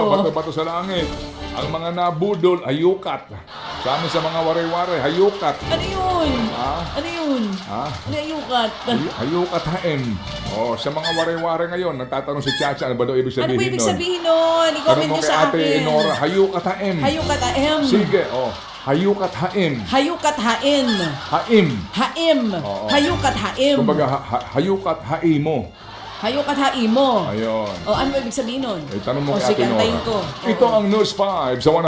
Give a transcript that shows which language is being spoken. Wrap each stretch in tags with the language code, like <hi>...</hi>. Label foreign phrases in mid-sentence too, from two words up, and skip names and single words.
<tl>Bato-bato sa langit. Ang mga nabudol, hayukat. Sa amin sa mga waray-waray, hayukat. Ano yun? Ah? Ano yun? Ah? Ano yung yukat?</tl> <war>Hayukat haim.</war> <tl>Sa mga waray-waray ngayon, nagtatanong si Chacha, ano ba daw ibig Ano sabihin po ibig nun? sabihin nun? Tanong I-comment mo nyo kay sa Ate akin.</tl> <war>Nora, hayukat haim. Hayukat aem. Sige, hayukat haim. Hayukat hain. Haim. Haim. Oo. Hayukat haim. Kumbaga, hayukat haimo. Hayukat haimo.</war> <tl>Ayun. O, ano ba ibig sabihin nun? Tanong mo O, kay sige, Ate Nora. antayin ko. Ito ang News 5 sa</tl>